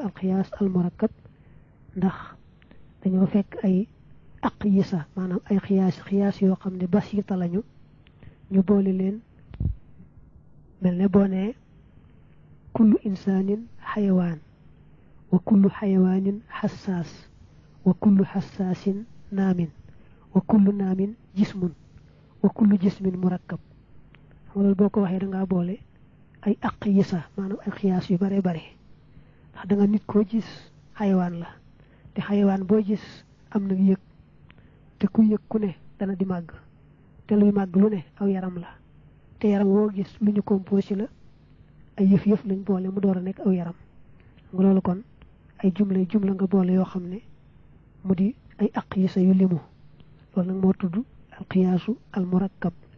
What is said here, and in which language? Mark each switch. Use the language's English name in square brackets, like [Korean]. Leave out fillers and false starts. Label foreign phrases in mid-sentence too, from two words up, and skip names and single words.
[Arabic] القياس المركب [Wolof] ndax dañoo fekk ay aqyisa maanaam ay qiyaas yoo xam ne basita lañu ñu boole leen mel ne boo nee [Arabic] كل إنسان حيوان و كل حيوان حساس و كل حساس نام و كل نام جسم و كل جسم مركب [Wolof] xam loolu boo ko waxee da ngaa boole ay aqyisa maanaam ay qiyaas yu bare bare ndax da nga nit koo gis xayawaan la te xayawaan boo gis am na yëg te ku yëg ku ne dana di màgg te luy màgg lu ne aw yaram la te yaram woo gis lu ñu composé la ay yëf lañ boole mu door a nekk aw yaram nga loolu kon ay jumla nga boole yoo xam ne mu di ay aqyisa yu limu loolu nag moo tudd [Arabic] القياس المركب